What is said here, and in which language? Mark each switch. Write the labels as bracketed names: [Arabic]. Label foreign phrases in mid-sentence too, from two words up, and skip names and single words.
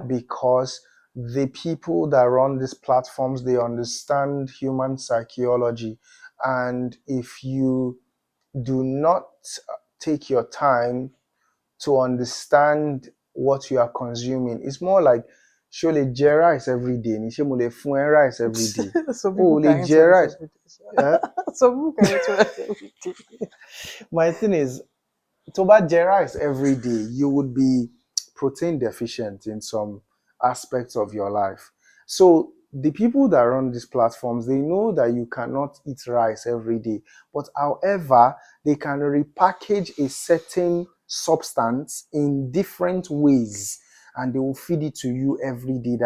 [English] because the people that run these platforms, they understand human psychology, and if you do not take your time to understand what you are consuming, it's more like [Yoruba] ṣé o lè jẹ [English] rice every day [Yoruba] ni ṣé mo lè fún ẹ [English] rice every day. Some [Yoruba] O [English] people [Yoruba] ò lè [English] can eat [Yoruba] jẹ [English] rice rice. every day. Eh? Some people can eat rice every day. My thing is, [Yoruba] tó bá jẹ [English] rice every day, you would be protein deficient in some aspects of your life. So the people that run these platforms, they know that you cannot eat rice every day, but however, they can repackage a certain substance in different ways, and they will feed it to you every day.